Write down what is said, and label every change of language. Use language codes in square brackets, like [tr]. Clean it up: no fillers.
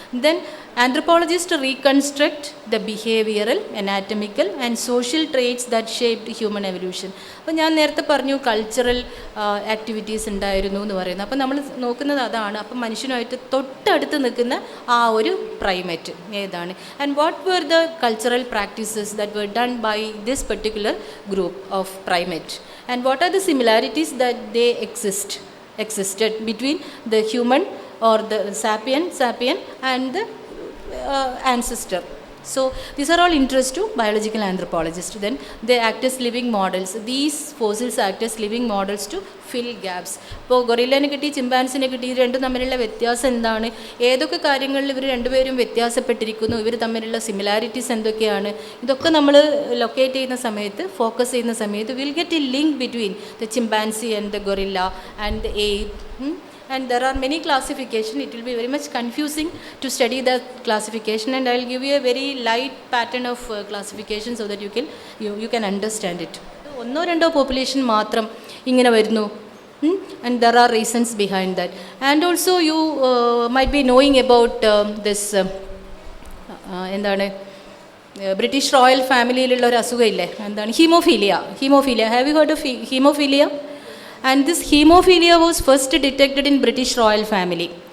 [en] Then anthropologist reconstruct the behavioural, anatomical and social traits that shaped human evolution. [ml] അപ്പോൾ ഞാൻ നേരത്തെ പറഞ്ഞു cultural activities ഉണ്ടായിരുന്നു എന്ന് പറയുന്നത്. അപ്പോൾ നമ്മൾ നോക്കുന്നത് അതാണ്. അപ്പം മനുഷ്യനുമായിട്ട് തൊട്ടടുത്ത് നിൽക്കുന്ന ആ ഒരു പ്രൈമേറ്റ് ഏതാണ്? [en] And what were the cultural practices that were done by this particular group of primate, and what are the similarities that they existed between the human or the sapien and the ancestor. So these are all interest to biological anthropologists. Then they act as living models. These fossils act as living models to fill gaps. [ml] ഇപ്പോൾ ഗൊറില്ലേനെ കിട്ടി, ചിമ്പാൻസിനെ കിട്ടി, ഇത് രണ്ടും തമ്മിലുള്ള വ്യത്യാസം എന്താണ്? ഏതൊക്കെ കാര്യങ്ങളിൽ ഇവർ രണ്ടുപേരും വ്യത്യാസപ്പെട്ടിരിക്കുന്നു? ഇവർ തമ്മിലുള്ള സിമിലാരിറ്റീസ് എന്തൊക്കെയാണ്? ഇതൊക്കെ നമ്മൾ ലൊക്കേറ്റ് ചെയ്യുന്ന സമയത്ത്, [en] Focus ചെയ്യുന്ന സമയത്ത്, will get a link between the chimpanzee and the gorilla and the ape. And there are many classification. It will be very much confusing to study the classification, and I will give you a very light pattern of classification so that you can understand it. [ml] ഒന്നോ രണ്ടോ population മാത്രം ഇങ്ങനെ വരുന്നു, [en] and there are reasons behind that. And also you might be knowing about this [ml] എന്താണ് British royal ഫാമിലിയിലുള്ള ഒരു അസുഖമില്ലേ, എന്താണ് haemophilia. [en] Have you heard of haemophilia? And this hemophilia was first detected in British royal family.